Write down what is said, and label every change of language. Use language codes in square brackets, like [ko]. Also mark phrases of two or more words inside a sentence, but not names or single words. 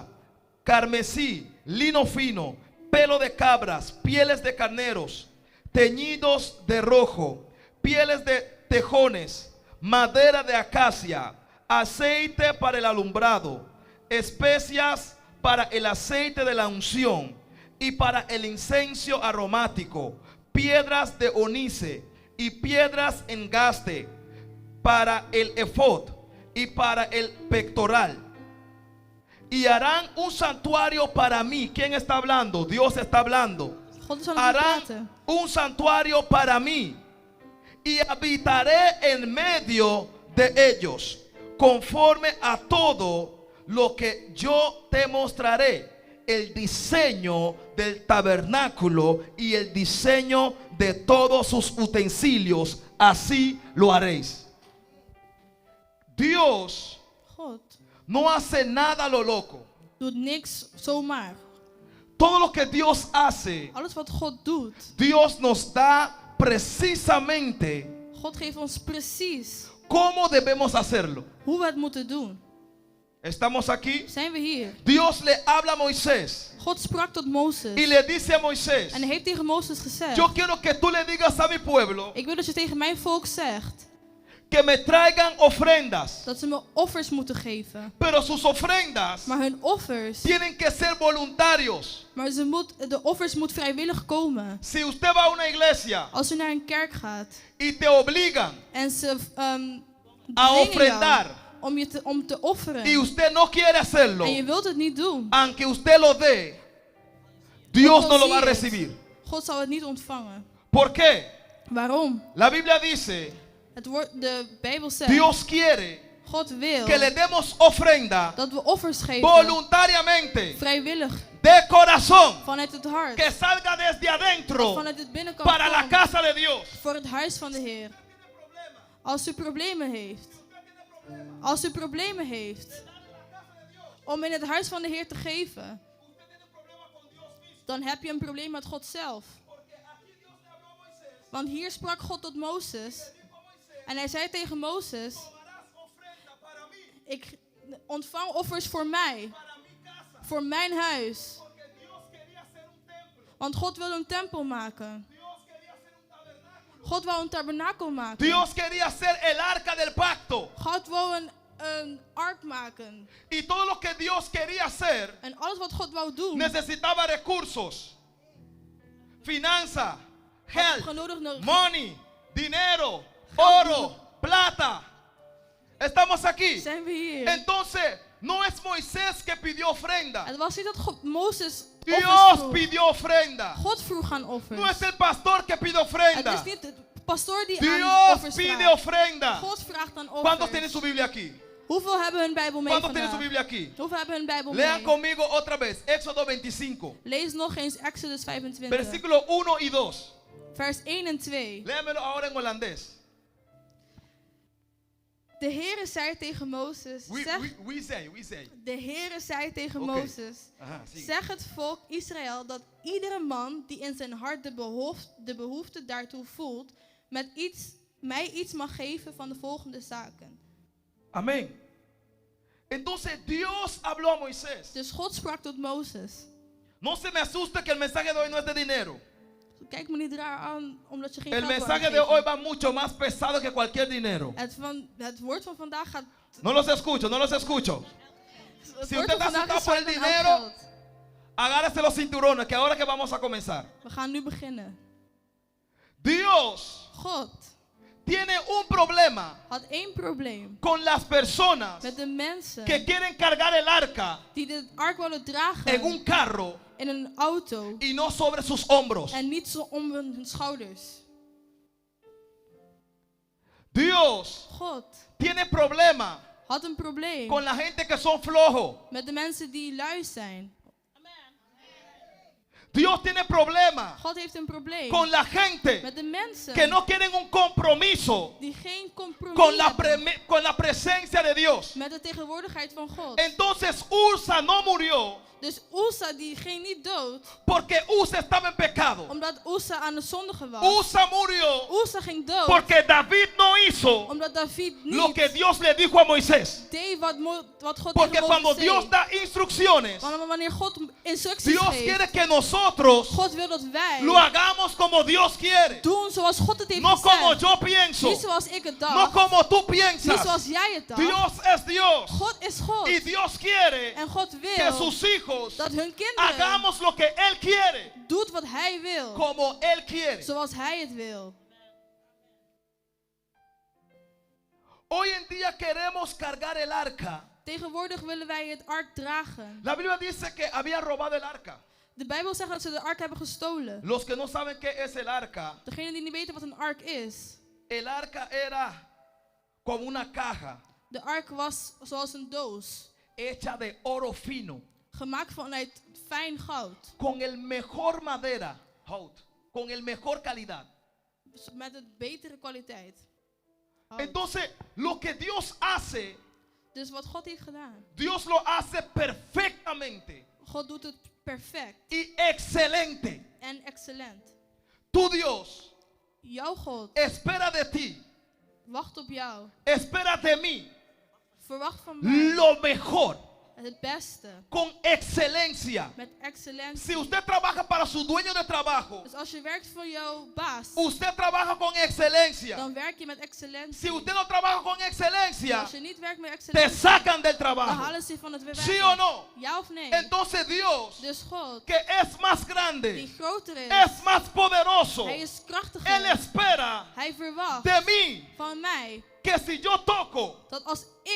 [es] carmesí, lino fino, pelo de cabras, pieles de carneros, teñidos de rojo, pieles de tejones, madera de acacia, aceite para el alumbrado, especias para el aceite de la unción y para el incienso aromático, piedras de onice y piedras en engaste para el efod y para el pectoral. Y harán un santuario para mí. ¿Quién está hablando? Dios está hablando. [nl] God is aan het praten. [es] Harán un santuario para mí y habitaré en medio de ellos, conforme a todo lo que yo te mostraré. El diseño del tabernáculo y el diseño de todos sus utensilios, así lo haréis. Dios [nl] God [es] no hace nada a lo loco. [nl] doet niks zomaar. [es] Todo lo que Dios hace, [nl] Alles wat God doet, [es] Dios nos da precisamente [nl] God geeft ons precies [es] cómo debemos hacerlo. [nl] hoe we het moeten doen. [es] Estamos aquí. [nl] Zijn we hier? [es] Dios le habla a Moisés [nl] God sprak tot Mozes. [es] y le dice a Moisés: [nl] En hij heeft tegen Mozes gezegd: [es] yo quiero que tú le digas a mi pueblo [nl] ik wil dat je tegen mijn volk zegt [es] que me traigan ofrendas, [nl] dat ze me offers moeten geven. [es] pero sus ofrendas [nl] Maar hun offers, [es] tienen que ser voluntarios. [nl] maar de offers moet vrijwillig komen. [es] Si usted va a una iglesia [nl] Als u naar een kerk gaat [es] y te obligan [nl] en ze [es] a [nl] dwingen [es] ofrendar [nl] jou om te offeren [es] y usted no quiere hacerlo, [nl] en je wilt het niet doen, [es] aunque usted lo dé, Dios no lo va a recibir. [nl] God zal het niet ontvangen. [es] ¿Por qué? [nl] Waarom? [es] La Biblia dice: [nl] De Bijbel zegt, [es] Dios quiere [nl] God wil [es] que le demos ofrenda [nl] dat we offers geven, [es] voluntariamente, [nl] vrijwillig, [es] de corazón, [nl] vanuit het hart, [es] que salga desde [nl] dat [es] adentro [nl] vanuit het binnenkant [es] para la [nl] komt, [es] casa de Dios. [nl] voor het huis van de Heer. Als u problemen heeft, als u problemen heeft om in het huis van de Heer te geven, dan heb je een probleem met God zelf. Want hier sprak God tot Mozes en hij zei tegen Mozes: ik ontvang offers voor mij, voor mijn huis. Want God wil een tempel maken. God wou een tabernakel maken. [es] Dios quería ser el arca del pacto. [nl] God wou een ark maken. [es] Y todo lo que Dios quería hacer [nl] En alles wat God wou doen, [es] necesitaba recursos, finanza, health, [nl] genodigd [es] money, dinero, oro, plata. Estamos aquí. [nl] zijn we hier. [es] Entonces, no es Moisés que pidió ofrenda. [nl] Het was niet dat God Mozes offers [es] Dios [nl] vroeg. [es] pidió ofrenda. [nl] God vroeg aan offers. [es] No es el pastor que pide [nl] Het [es] ofrenda. [nl] is niet de pastoor die aan [es] Dios [nl] offers [es] pide [nl] vraagt. [es] ofrenda. [nl] God vraagt aan [es] ¿Cuántos tienen [nl] offers. [es] su Biblia aquí? [nl] Hoeveel hebben hun Bijbel mee [es] ¿Cuántos tienen su [nl] vandaag? [es] Biblia aquí? [nl] Hoeveel hebben hun Bijbel [es] Lean [nl] mee? [es] conmigo otra vez. Éxodo 25. [nl] Lees nog eens Exodus 25. [es] Versículo 1 y 2. [nl] Vers 1 en 2. [es] Léamelo ahora en holandés. [nl] De Heere zei tegen Mozes, [en] We say. [nl] de Heere zei tegen Oké. Mozes, [es] Ajá, sigue. [nl] zeg het volk Israël dat iedere man die in zijn hart de behoefte daartoe voelt, mij iets mag geven van de volgende zaken. [es] Amén. Entonces Dios habló a Moisés. [nl] Dus God sprak tot Mozes. [es] No se me asuste que el mensaje de hoy no es de dinero. [nl] Kijk me niet raar aan omdat je geen [es] El [nl] geld wil [es] mensaje de [nl] uitgeven. [es] hoy va mucho más pesado que cualquier dinero. [nl] Het woord van vandaag gaat... [es] No los escucho, no los escucho. [nl] Het [es] Si [nl] woord [es] usted [nl] van [es] está [nl] vandaag [es] asustado [nl] is [es] por el [nl] zwaarder dan [es] dinero, [nl] elk geld. [es] agárrese los cinturones, que ahora que vamos a comenzar. [nl] We gaan nu beginnen. [es] Dios [nl] God [es] tiene un problema [nl] had één probleem [es] con las personas [nl] met de mensen [es] que quieren cargar el arca [nl] die de ark wilden dragen [es] en un carro [nl] in een auto [es] y no sobre sus hombros. [nl] en niet zo om hun schouders. [es] Dios [nl] God [es] tiene problema [nl] had een probleem [es] con la gente que son flojos. [nl] met de mensen die lui zijn. [es] Dios tiene problema [nl] God heeft een probleem [es] con la gente [nl] met de mensen [es] que no quieren un compromiso [nl] die geen compromis [es] con la presencia de Dios. [nl] met de tegenwoordigheid van God. [es] Entonces Ursa no murió [nl] Dus Uza die ging niet dood, [es] porque Usa estaba en pecado. [nl] omdat Uza aan de zondige was. [es] Usa murió [nl] Uza ging dood, [es] porque David no hizo [nl] omdat David [es] lo [nl] niet [es] que Dios le dijo a Moisés. [nl] deed wat God [es] Porque [nl] tegen [es] cuando [nl] Mozes [es] Dios [nl] zei. [es] da instrucciones, [nl] Wanneer God instructies [es] Dios [nl] geeft, [es] quiere que nosotros [nl] God wil dat wij [es] lo hagamos como Dios quiere. [nl] doen zoals God het heeft [es] No como [nl] gezegd. [es] yo pienso, [nl] Niet zoals ik het [es] no [nl] dacht, [es] como tú [nl] niet [es] piensas. [nl] zoals jij het dacht. [es] Dios es Dios. [nl] God is God. [es] Y Dios quiere [nl] En God [es] que [nl] wil [es] sus hijos [nl] dat hun kinderen [es] hagamos lo que Él quiere, [nl] doet wat hij wil, [es] como Él quiere. [nl] zoals hij het wil. [es] Hoy en día queremos cargar el arca. [nl] Tegenwoordig willen wij het ark dragen. [es] La Biblia dice que había robado el arca. [nl] De Bijbel zegt dat ze de ark hebben gestolen. [es] Los que no saben qué es el arca, [nl] Degenen die niet weten wat een ark is. [es] el arca era como una caja [nl] De ark was zoals een doos, [es] hecha de oro fino, [nl] gemaakt vanuit fijn goud. [es] con el mejor madera, hout, con el mejor calidad. [nl] Dus met een betere kwaliteit. Hout. [es] Entonces, lo que Dios hace, [nl] Dus wat God heeft gedaan. [es] Dios lo hace perfectamente [nl] God doet het perfect [es] y excelente. [nl] en excellent. [es] Tu Dios [nl] Jouw God [es] espera de ti, [nl] wacht op jou. [es] espera de mí [nl] Verwacht van mij [es] lo mejor, [nl] het beste. [es] con excelencia. [nl] Met excellentie. [es] Si usted trabaja para su dueño de trabajo, [nl] Dus als je werkt voor jouw baas, [es] usted trabaja con excelencia. [nl] dan werk je met excellentie. [es] Si usted no trabaja con [nl] En [es] excelencia, [nl] als je niet werkt met [es] te [nl] excellentie, [es] sacan del [nl] dan [es] trabajo. [nl] halen ze je van het werk. [es] ¿Sí o no? [nl] Ja of nee? [es] Entonces Dios, [nl] Dus God, [es] que es más [nl] die [es] grande, [nl] groter is, [es] es más poderoso, [nl] hij is [es] Él [nl] krachtiger. [es] espera [nl] Hij verwacht [es] de mí [nl] van mij [es] que si yo toco, [nl] dat als ik